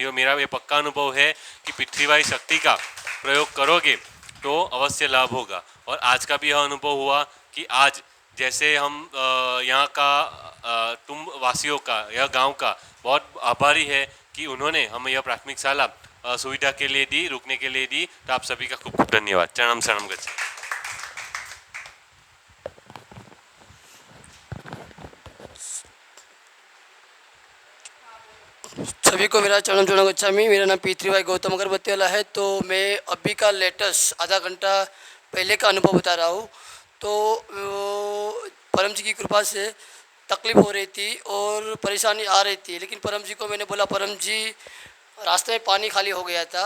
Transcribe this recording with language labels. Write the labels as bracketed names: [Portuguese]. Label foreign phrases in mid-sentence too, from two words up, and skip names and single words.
[Hindi] और मेरा ये पक्का अनुभव है कि पृथ्वीवाई शक्ति का प्रयोग करोगे तो अवश्य लाभ होगा। और आज का भी यह अनुभव हुआ कि आज जैसे हम यहाँ का तुम वासियों का, यह गांव का बहुत आभारी है कि उन्होंने हमें यह प्राथमिक शाला सुविधा के लिए दी, रुकने के लिए दी। तो आप सभी का खूब खूब धन्यवाद। [Sanskrit] चरणम शरणम गच्छामि। [Hindi] सभी को मेरा [Sanskrit] चरणम शरणम गच्छामि। [Hindi] मेरा नाम पृथ्वीभाई गौतम अगरबत्ती वाला है। तो मैं अभी का लेटेस्ट आधा घंटा पहले का अनुभव बता रहा हूँ। तो परम जी की कृपा से तकलीफ हो रही थी और परेशानी आ रही थी, लेकिन परम जी को मैंने बोला परम जी रास्ते में पानी खाली हो गया था।